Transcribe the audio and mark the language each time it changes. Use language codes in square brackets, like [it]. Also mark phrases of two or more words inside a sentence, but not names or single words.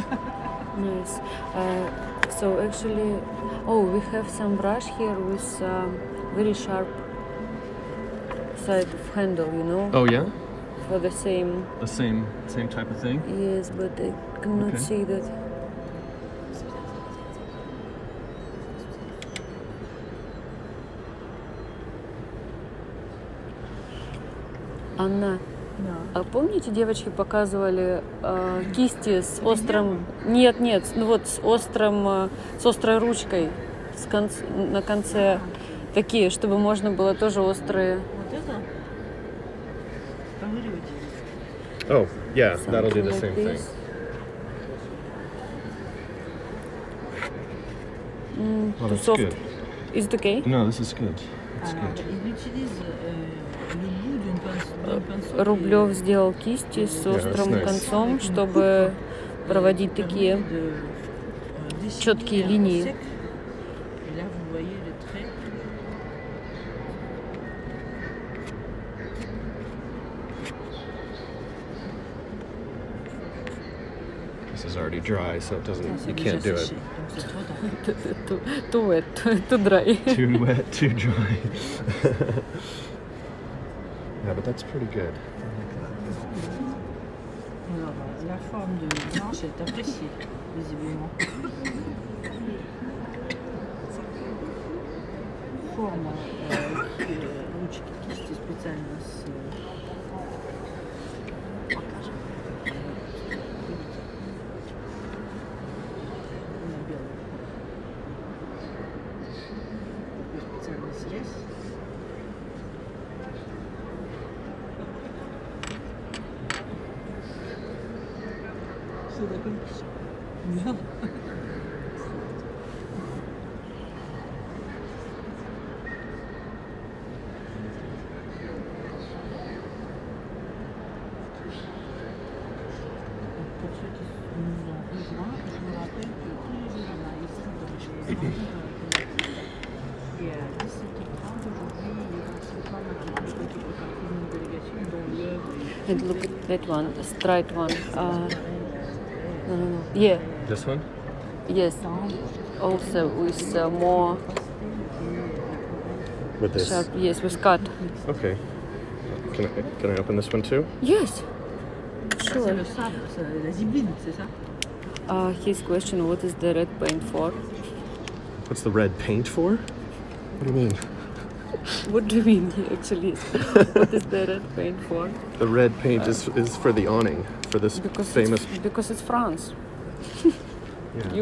[en] Nice. So actually, oh, we have some brush here with very sharp side of handle, you know? Oh yeah? For the same. The same type of thing? Yes, but I cannot see that. [ru] Анна, а помните, девочки показывали кисти с острым... Нет, ну вот с острой ручкой на конце, такие, чтобы можно было тоже острые. Вот это? Ковыривать. [en] Oh, yeah, that'll do the same thing. Well, that's soft. good. Is it okay? No, this is good. It's good. [fr] Il utilise le bout d'un pinceau. [ru] Рублев сделал кисти с острым концом, чтобы проводить такие четкие линии. [fr] Et là, vous voyez le trait. [en] This is already dry, so it doesn't. You can't do it. Too wet, too dry. Too wet, too dry. Yeah, but that's pretty good. [fr] Alors, la forme de blanche est appréciée, visiblement. [ru] Форма ручки кисти специально с... Специальный срез. Все закончилось. Да. [fr] Pour ceux qui nous ont rejoints, je me rappelle que tous les jours, ici, dans les et à 17h30 aujourd'hui, il y a ce soir, qui fait partie d'une délégation dont l'œuvre est... [en] And look at that one, the straight one. No. Yeah. This one? Yes. Also with more With this? sharp. Yes, with cut. Okay. Can I open this one too? Yes. [fr] C'est [en] Sure. [fr] le sable, c'est la zibeline, c'est ça? [en] His question: what is the red paint for? What's the red paint for? What do you mean? What do you mean, actually? What is the red paint for? The red paint is for the awning, for this famous... Because it's France. Yeah.